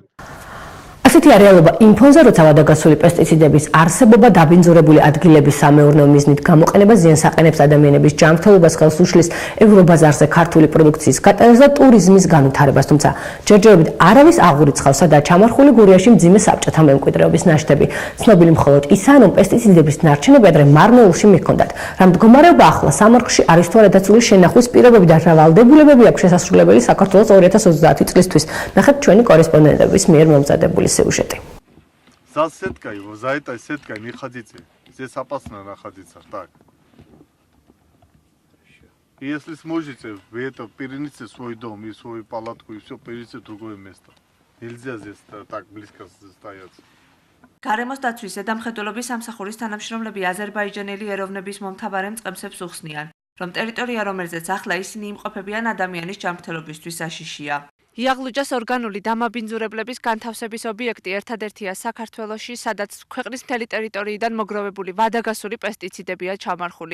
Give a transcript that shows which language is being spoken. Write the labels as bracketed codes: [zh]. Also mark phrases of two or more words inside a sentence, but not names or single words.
[ka] ასეთი რეალობა იმ ფონზე, როცა ვადაგასული პესტიციდების არსებობა დაბინძურებული ადგილების სამეურნეო მიზნით გამოყენება ზიანს აყენებს ადამიანების ჯანმრთელობას, ხელს უშლის ევრობაზარზე ქართული პროდუქციის გატანას და ტურიზმის განვითარებას, თუმცა ჯერჯერობით არავის აღურიცხავს, სადაც ჩამარხული გურიაში მძიმე საბჭოთა მემკვიდრეობის ნაშთები. ცნობილი მხოლოდ ისაა, რომ პესტიციდების ნარჩენები ადრე მარნეულში მიჰქონდათ. რა მდგომარეობა ახლა სამარხში არის თუ არა დაცული შენახვის პირობები და რა ვალდებულებები აქვს შესასრულებელი საქართველოს 2030 წლისთვის. ნახეთ ჩვენი კორესპონდენტების მიერ მომზადებული сюжеты. [ru] За сетка его, за этой сеткой не ходите. Здесь опасно находиться. Так. И если сможете, вы это перенесите свой дом и свою палатку и все перенесите в другое место. Нельзя здесь так близко стоять. [ka] გარემოს დაცვის ზედამხედველობის სამსახურის თანამშრომლები აზერბაიჯანელი ეროვნების მომთაბარე მწყემსებს უხსნიან, რომ ტერიტორია, რომელზეც ახლა ისინი იმყოფებიან, ადამიანის ჯანმრთელობისთვის საშიშია. იაღლუჯას ორგანული დამაბინძურებლების განთავსების ობიექტი ერთადერთია საქართველოში, სადაც ქვეყნის მთელი ტერიტორიიდან მოგროვებული ვადაგასული პესტიციდებია ჩამარხული.